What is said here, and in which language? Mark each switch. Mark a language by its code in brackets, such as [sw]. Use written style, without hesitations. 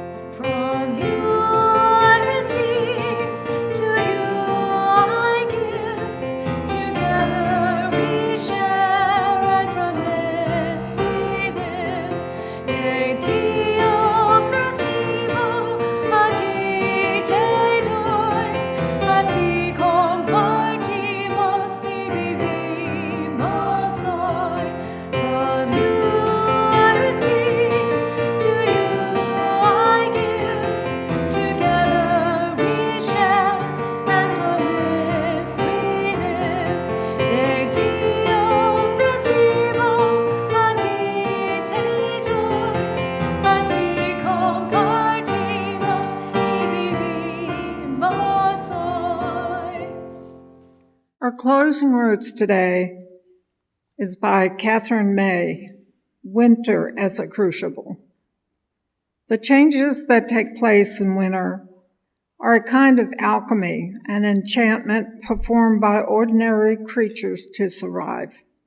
[en] From you I receive, to you I give. Together we share, and from this we live. [es] De Dio recibo, a ti te doy, así compartimos y vivimos hoy. [en] From you I receive, to you I give. Together we share, and from this we live. [es] De Dio recibo, a ti te doy, así compartimos y vivimos hoy. [en] Our closing words today is by Catherine May, Winter as a Crucible. The changes that take place in winter are a kind of alchemy, an enchantment performed by ordinary creatures to survive.